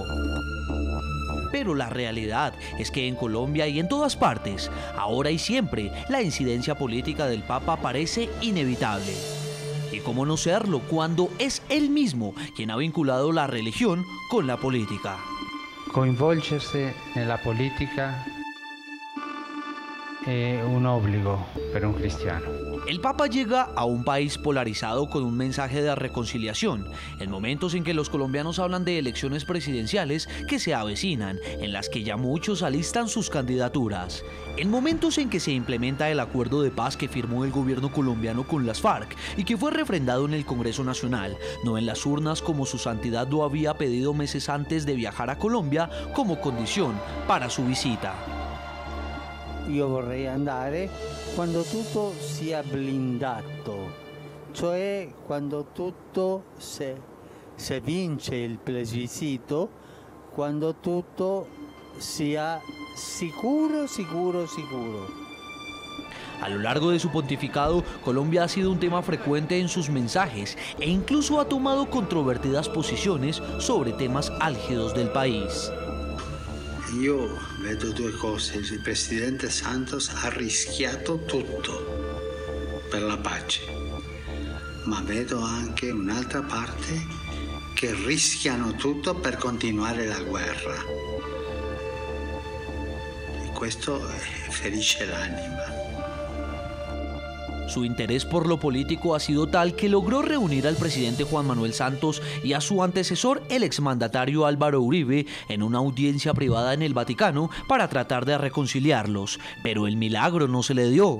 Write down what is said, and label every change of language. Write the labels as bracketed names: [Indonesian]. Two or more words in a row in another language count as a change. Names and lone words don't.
[Spanish] Pero la realidad es que en Colombia y en todas partes, ahora y siempre, la incidencia política del Papa parece inevitable. ¿Y cómo no serlo cuando es él mismo quien ha vinculado la religión con la política? [Italian] Coinvolgersi nella politica è un obbligo per un cristiano. [Spanish] El Papa llega a un país polarizado con un mensaje de reconciliación, en momentos en que los colombianos hablan de elecciones presidenciales que se avecinan, en las que ya muchos alistan sus candidaturas, en momentos en que se implementa el acuerdo de paz que firmó el gobierno colombiano con las FARC y que fue refrendado en el Congreso Nacional, no en las urnas como su santidad lo había pedido meses antes de viajar a Colombia como condición para su visita. [Italian] Io vorrei andare quando tutto sia blindato, cioè quando tutto se vince il plebiscito, quando tutto sia sicuro. [Spanish] A lo largo de su pontificado, Colombia ha sido un tema frecuente en sus mensajes e incluso ha tomado controvertidas posiciones sobre temas álgidos del país. [Italian] Io vedo due cose, il presidente Santos ha rischiato tutto per la pace, ma vedo anche un'altra parte che rischiano tutto per continuare la guerra. E questo ferisce l'anima. [Spanish] Su interés por lo político ha sido tal que logró reunir al presidente Juan Manuel Santos y a su antecesor, el exmandatario Álvaro Uribe, en una audiencia privada en el Vaticano para tratar de reconciliarlos, pero el milagro no se le dio.